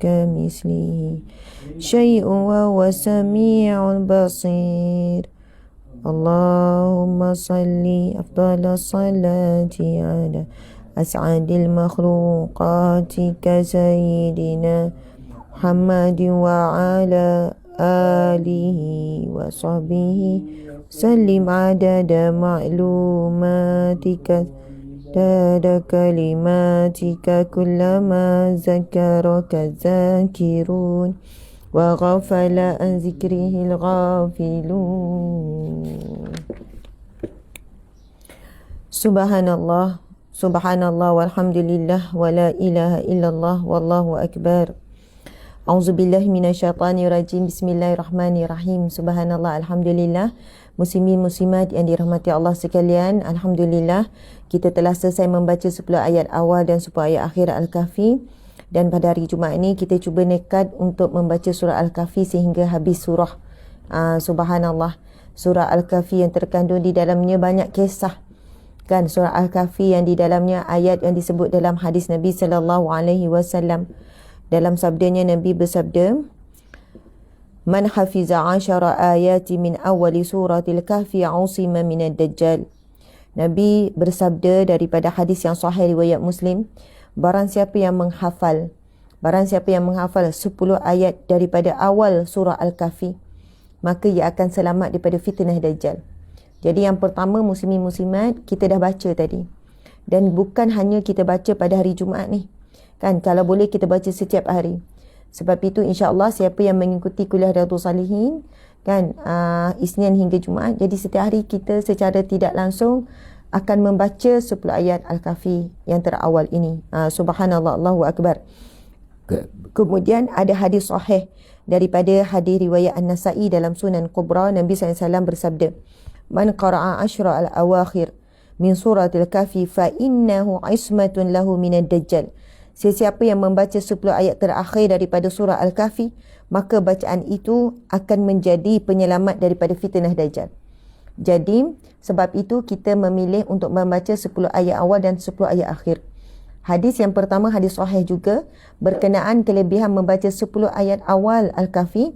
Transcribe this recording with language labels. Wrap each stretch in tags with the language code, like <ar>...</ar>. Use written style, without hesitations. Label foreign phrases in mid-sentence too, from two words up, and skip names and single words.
<ar>كمثله شيء وهو السميع البصير اللهم صل أفضل صلاة على أسعد مخلوقاتك سيدنا محمد وعلى آله وصحبه سلم عدد معلوماتك دادا كلماتك كلما ذكرك ذاكر وغفل عن ذكره الغافلون. سبحان الله، سبحان الله والحمد لله ولا إله إلا الله والله أكبر. أعوذ بالله من الشيطان الرجيم. بسم الله الرحمن الرحيم. سبحان الله، الحمد لله.</ar> <ms>Muslimin muslimat yang dirahmati Allah sekalian, alhamdulillah kita telah selesai membaca 10 ayat awal dan 10 ayat akhir Al-Kahfi. Dan pada hari Jumaat ini kita cuba nekat untuk membaca surah Al-Kahfi sehingga habis surah. Subhanallah, surah Al-Kahfi yang terkandung di dalamnya banyak kisah. Kan, surah Al-Kahfi yang di dalamnya ayat yang disebut dalam hadis Nabi</ms> <ar>صلى الله عليه وسلم.</ar> <ms>Dalam sabdanya Nabi bersabda,</ms> <ar>"من حفظ 10 آيات من أول سورة الكهف عصم من الدجال."</ar> <ms>Nabi bersabda daripada hadis yang sahih riwayat Muslim, barang siapa yang menghafal 10 ayat daripada awal surah Al-Kahfi, maka ia akan selamat daripada fitnah Dajjal. Jadi yang pertama, muslimin muslimat, kita dah baca tadi. Dan bukan hanya kita baca pada hari Jumaat ni. Kan, kalau boleh kita baca setiap hari. Sebab itu insya-Allah siapa yang mengikuti kuliah Riyadhus Shalihin, kan, Isnin hingga Jumaat, jadi setiap hari kita secara tidak langsung akan membaca 10 ayat Al-Kahfi yang terawal ini.</ms> <ar>سبحان الله، الله أكبر.</ar> <ms>Kemudian ada hadis sahih daripada hadis riwayat An-Nasa'i dalam Sunan Kubra. Nabi SAW bersabda,</ms> <ar>"من قرأ 10 الأواخر من سورة الكهف فإنه عصمة له من الدجال."</ar> <ms>Sesiapa yang membaca 10 ayat terakhir daripada surah Al-Kahfi, maka bacaan itu akan menjadi penyelamat daripada fitnah Dajjal. Jadi, sebab itu kita memilih untuk membaca 10 ayat awal dan 10 ayat akhir. Hadis yang pertama, hadis sahih juga, berkenaan kelebihan membaca 10 ayat awal Al-Kahfi.</ms>